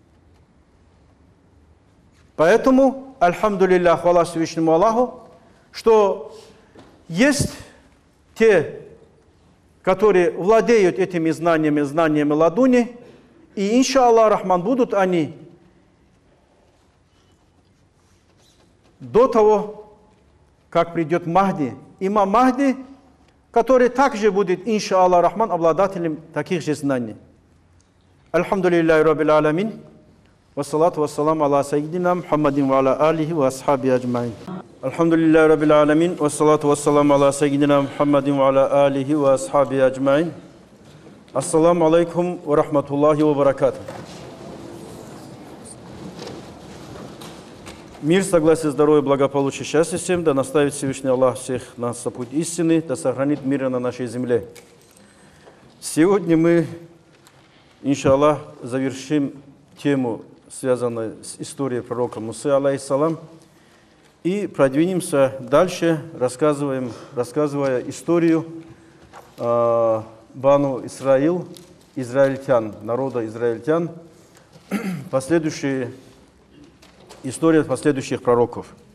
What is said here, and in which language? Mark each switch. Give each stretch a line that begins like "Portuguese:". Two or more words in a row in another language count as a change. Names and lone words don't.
Russian: Поэтому, альхамдулиллах, хвала Всевышнему Аллаху, что есть те, которые владеют этими знаниями ладуни, и,
Arabic: إن شاء الله الرحمن,
Russian: будут они до того, как придет Махди, имам Махди, который также будет,
Arabic: إن شاء الله الرحمن,
Russian: обладателем таких же знаний.
Arabic: الحمد لله رب العالمين. والصلاة والسلام على سيدنا محمد وعلى آله وأصحابه أجمعين. الحمد لله رب العالمين. والصلاة والسلام على سيدنا محمد وعلى آله وأصحابه أجمعين. السلام عليكم ورحمة الله وبركاته.
Russian: Мир, согласие, здоровье, благополучие, счастье всем, да наставит Всевышний Аллах всех нас на путь истины, да сохранит мир на нашей земле. Сегодня мы, иншаллах, завершим тему, связанную с историей пророка Мусы, алейхиссалам, и продвинемся дальше, рассказывая историю Бану Исраил, израильтян, народа израильтян, история последующих пророков.